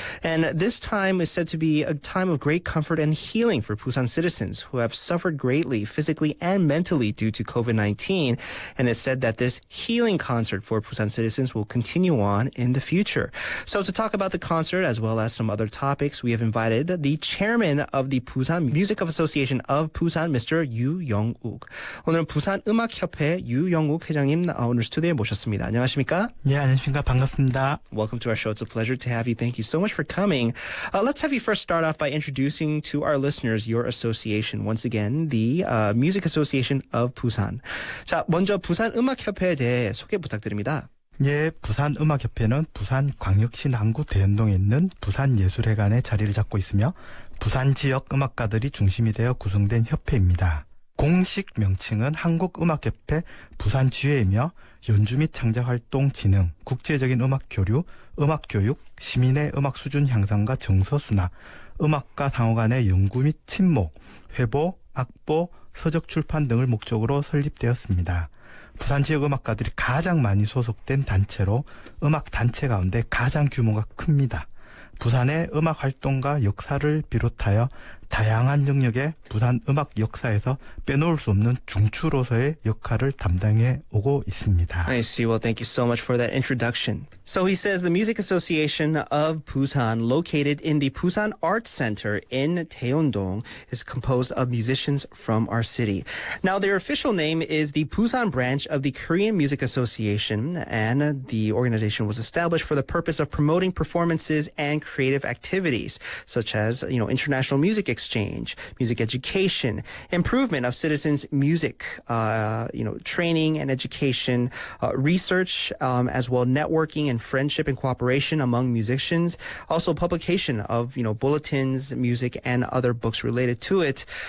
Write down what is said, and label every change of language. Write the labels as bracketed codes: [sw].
[en] And this time is said to be a time of great comfort and healing for Busan citizens who have suffered greatly physically and mentally due to COVID-19. And it's said that this healing concert for Busan citizens will continue on in the future. So to talk about the concert as well as some other topics, we have invited the chairman of the Busan Music Association of Busan, Mr. Yu Young-uk. [ko] 오늘은 부산음악협회 유영욱 회장님 오늘 스튜디오에 모셨습니다. 안녕하십니까? 네, 안녕하십니까. 반갑습니다. [en] Welcome to our show. It's a pleasure to have you. Thank you so much for coming. Let's have you first start off by introducing to our listeners your association. Once again, the Music Association of Busan. [ko] 자, 먼저 부산음악협회에 대해 소개 부탁드립니다. 예, 부산음악협회는 부산광역시 남구 대연동에 있는 부산예술회관에 자리를 잡고 있으며 부산지역 음악가들이 중심이 되어 구성된 협회입니다. 공식 명칭은 한국음악협회 부산지회이며 연주 및 창작활동 진흥, 국제적인 음악 교류, 음악 교육, 시민의 음악 수준 향상과 정서 순화, 음악가 상호 간의 연구 및 친목, 회보, 악보, 서적 출판 등을 목적으로 설립되었습니다. 부산 지역 음악가들이 가장 많이 소속된 단체로 음악 단체 가운데 가장 규모가 큽니다. 부산의 음악 활동과 역사를 비롯하여 다양한 영역의 부산 음악 역사에서 빼놓을 수 없는 중추로서의 역할을 담당해 오고 있습니다. [en] I see. Well, thank you so much for that introduction. So he says the Music Association of Busan, located in the Busan Arts Center in Daeyeon-dong, is composed of musicians from our city. Now, their official name is the Busan branch of the Korean Music Association, and the organization was established for the purpose of promoting performances and creative activities, such as, international music exchange, music education, improvement of citizens' music, training and education, research, as well networking and friendship and cooperation among musicians, also publication of, bulletins, music, and other books related to it.